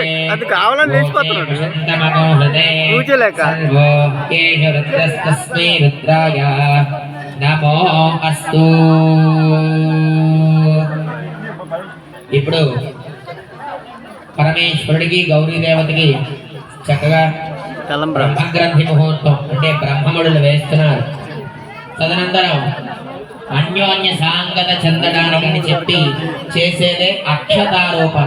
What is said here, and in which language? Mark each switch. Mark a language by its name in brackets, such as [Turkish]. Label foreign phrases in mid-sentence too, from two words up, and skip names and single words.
[Telugu] అది కావాలని లేచిపోతున్నాడు [Sanskrit] वसन्तमनोहृदे [Telugu] పూజలేక [Sanskrit] सर्वो येष रुद्रस्तस्मै रुद्राय नमो अस्तु [Telugu] ఇప్పుడు పరమేశ్వరుడికి గౌరీ దేవతకి చక్కగా బ్రహ్మగ్రంథి ముహూర్తం అంటే బ్రహ్మముడులు వేస్తున్నారు. తదనంతరం అన్యోన్య సాంగత చెందడానికని చెప్పి చేసేదే అక్షతారోపణ.